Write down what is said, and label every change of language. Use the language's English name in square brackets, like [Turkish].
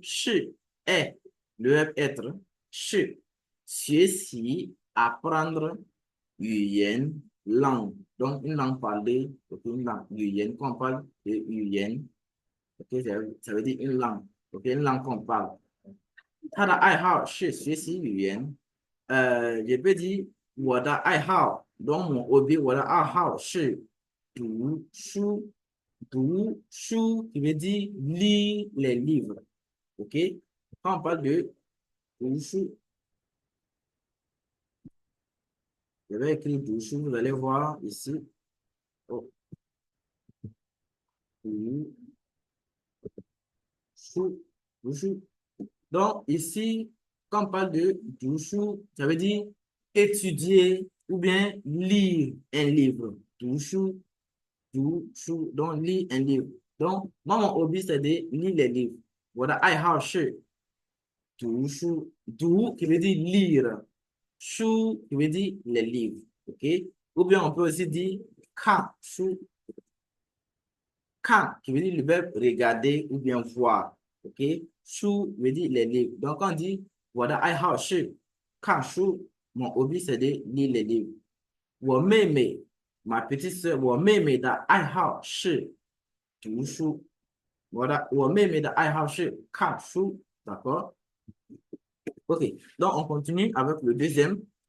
[French] 是 est, le verbe être, 是学习 apprendre 语言 langue. Donc, une langue parlée, OK, une langue, 语言, quand on parle de 语言, OK, ça veut dire une langue, OK, une langue qu'on parle. [Chinese] 他的爱好是学习语言。也被dit 我的爱好， [French] donc mon hobby， [Chinese] 我的爱好是读书。 [French] 读书qui veut dire lire les livres. OK? Quand on parle de 读书，je vais écrire 读书，vous allez voir ici. [Chinese] Oh, 读书，读书. [French] Donc, ici, quand on parle de 读书, ça veut dire étudier ou bien lire un livre. 读书, donc lire un livre. Donc, moi, mon hobby, c'est de lire les livres. Voilà, [Chinese] 爱好是读书， [French] 读 qui veut dire lire, 书 qui veut dire les livres. OK? Ou bien on peut aussi dire 看书, 看 qui veut dire le verbe regarder ou bien voir. OK? 书 veut dire les livres. Donc, on dit, voilà, [Chinese] 爱好是看书. [French] Mon hobby, c'est de lire les livres. [Chinese] 我妹妹 [French] ma petite sœur, [Chinese] 我妹妹的爱好是读书。我妹妹的爱好是看书. [French] D'accord? OK. Donc, on continue avec le deuxième.